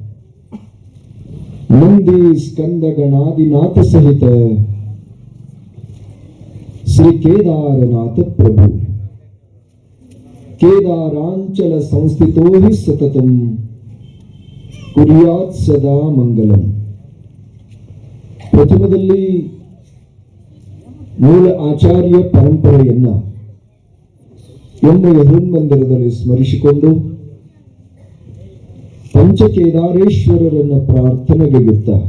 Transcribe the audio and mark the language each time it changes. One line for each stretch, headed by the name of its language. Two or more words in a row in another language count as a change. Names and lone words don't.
Sanskrit: नंदी स्कंद गणादिनाथ सहित श्री केदारनाथ प्रभु केदारांचल संस्थितो हि सततम कुर्यात् सदा मंगलम
Kannada: ಪ್ರಥಮದಲ್ಲಿ ಮೂಲ ಆಚಾರ್ಯ ಪರಂಪರೆಯನ್ನ ಎಮ್ಮೆಯ ಹೃನ್ಮಂದಿರದಲ್ಲಿ ಸ್ಮರಿಸಿಕೊಂಡು ಪಂಚಕೇದಾರೇಶ್ವರರನ್ನ ಪ್ರಾರ್ಥನೆಗೈಯುತ್ತ